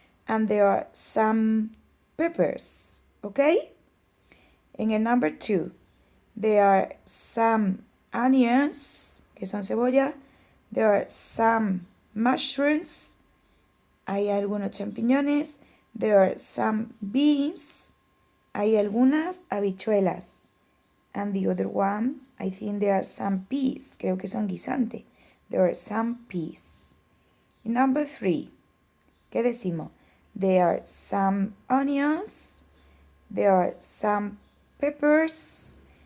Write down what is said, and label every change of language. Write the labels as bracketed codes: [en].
[en] And there are some peppers. Okay? [es] En el [en] number 2, there are some onions, [es] que son cebolla. [en] There are some mushrooms. [es] Hay algunos champiñones. [en] There are some beans. [es] Hay algunas habichuelas. [en] And the other one, I think there are some peas. [es] Creo que son guisantes. [en] There are some peas. Number 3, [es] ¿qué decimos? [en] There are some onions. There are some peppers.